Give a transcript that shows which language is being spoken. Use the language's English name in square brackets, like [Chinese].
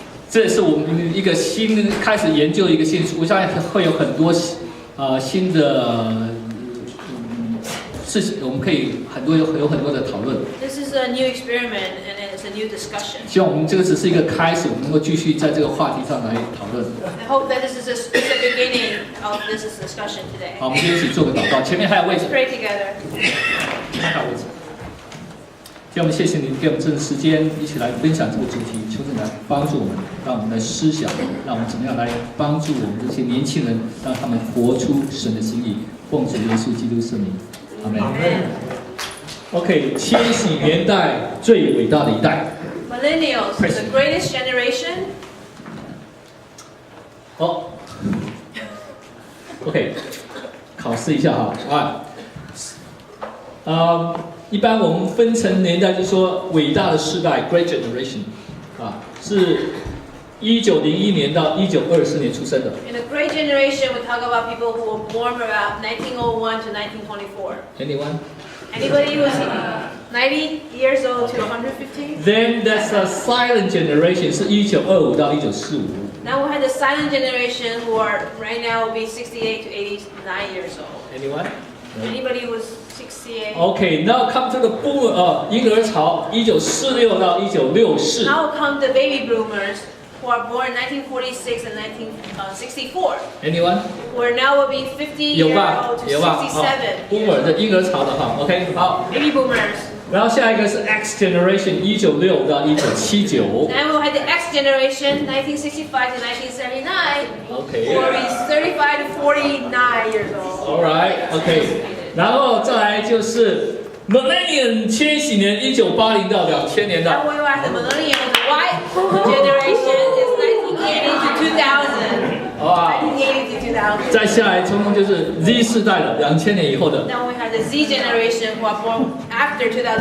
[Chinese] 这是我们一个开始研究一个新，我相信会有很多新的事情，我们可以有很多的讨论。 [English] This is a new experiment and it's a new discussion. [Chinese] 希望我们这个只是一个开始，我们能够继续在这个话题上来讨论。 [English] I hope that this is just the beginning of this discussion today. [Chinese] 好，我们就一起做个祷告。前面还有位置。 [English] Pray together. [Chinese] 前面还有位置。今天我们谢谢您给我们这个时间，一起来分享这个主题，求神来帮助我们，让我们来思想，让我们怎么样来帮助我们这些年轻人，让他们活出神的心意，奉主耶稣基督圣名，阿门。 OK， 千禧年代最伟大的一代。 [English] Millennials, the greatest generation. [Chinese] 好 ，OK， 考试一下哈，一般我们分成年代，就说伟大的世代 （Great Generation） 是1901年到1924年出生的。 [English] In a great generation, we talk about people who were born about 1901 to 1924. Anyone? Anybody who's 90 years old to 150? Then that's a silent generation， [Chinese] 是1925到1945。 [English] Now we have the silent generation who are right now will be 68 to 89 years old. Anyone? Anybody who's 68? Okay, now come to the boomer 婴儿潮，1946到1964。 Now come the baby boomers who are born in 1946 and 1964. Anyone? Who are now will be 50 years old to 67. [Chinese] Boomer 的婴儿潮的哈 ，OK， 好。 [English] Baby boomers. [Chinese] 然后下一个是 X generation， 1996到1979。 [English] Then we'll have the X generation, 1965 to 1979. OK. Who will be 35 to 49 years old. All right, OK. [Chinese] 然后再来就是 Millennial 千禧年，1980到2000年代。 [English] Then we will have the Millennials, the Y generation is 1980 to 2000. 1980 to 2000. [Chinese] 再下来，通通就是 Z 世代的，2000年以后的。 [English] Then we have the Z generation who are born after 2001.